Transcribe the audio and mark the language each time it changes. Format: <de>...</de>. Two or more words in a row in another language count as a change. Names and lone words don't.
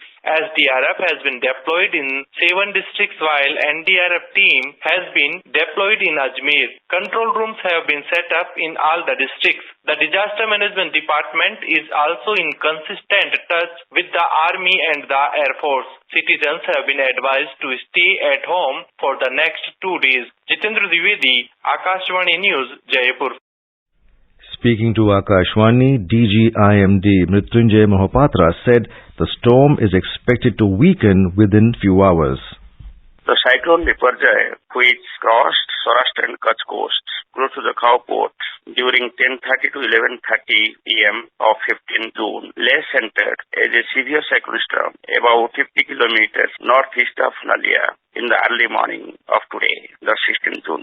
<en>SDRF has been deployed in 7 districts while NDRF team has been deployed in Ajmer. Control rooms have been set up in all the districts. The Disaster Management Department is also in consistent touch with the Army and the Air Force. Citizens have been advised to stay at home for the next 2 days. Jitendra Dwivedi, Akashvani News, Jaipur. Speaking to Akashvani, DG IMD Mrityunjay Mohapatra said the storm is expected to weaken within few hours. The cyclone Biparjoy, which crossed Saurashtra and Kutch coast close to the Khao port during 10:30 to 11:30 p.m. of 15 June, lay centered as a severe cyclone storm about 50 kilometers northeast of Nalia in the early morning of today, the 16th June.</en>